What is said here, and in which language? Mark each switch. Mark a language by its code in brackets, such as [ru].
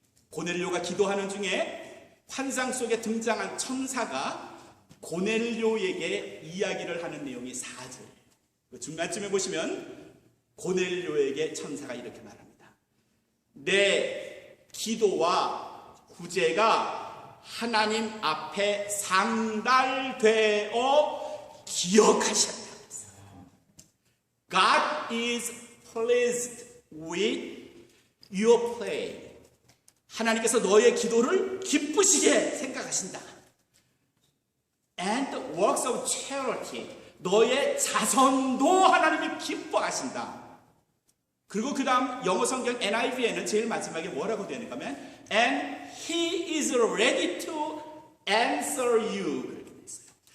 [ko] 고넬료가 기도하는 중에 환상 속에 등장한 천사가 고넬료에게 이야기를 하는 내용이 4절이에요. 중간쯤에 보시면 고넬료에게 천사가 이렇게 말합니다. 내 기도와 구제가 하나님 앞에 상달되어 기억하셨다. [en] God is pleased with your prayer. [ko] 하나님께서 너의 기도를 기쁘시게 생각하신다. [en] And works of charity. [ko] 너의 자선도 하나님이 기뻐하신다. 그리고 그 다음 영어 성경 NIV에는 제일 마지막에 뭐라고 되는가 하면 [en] And He is ready to answer you. [ko] 그렇게 되어 있어요.